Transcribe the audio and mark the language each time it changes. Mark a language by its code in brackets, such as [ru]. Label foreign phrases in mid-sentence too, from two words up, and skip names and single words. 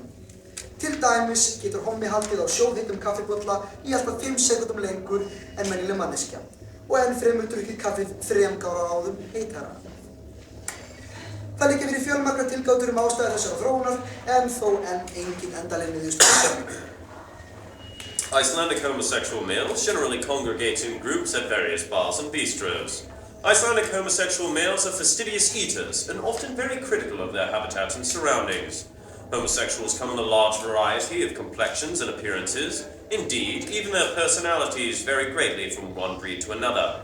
[is] Til dæmis getur hommi haldið á sjóðheitum kaffibolla í alltaf 5 sekúndum lengur en venjuleg manneskja og enn fremur drukkið kaffið 3 gráðum heitara. Það liggja fyrir fjölmargar tilgátur ástæður þessarar þróunar en þó engin endanleg niðurstaða. [en] Icelandic homosexual males generally congregate in groups at various bars and bistros. Icelandic homosexual males are fastidious eaters and often very critical of their habitat and surroundings. Homosexuals come in a large variety of complexions and appearances. Indeed, even their personalities vary greatly from one breed to another.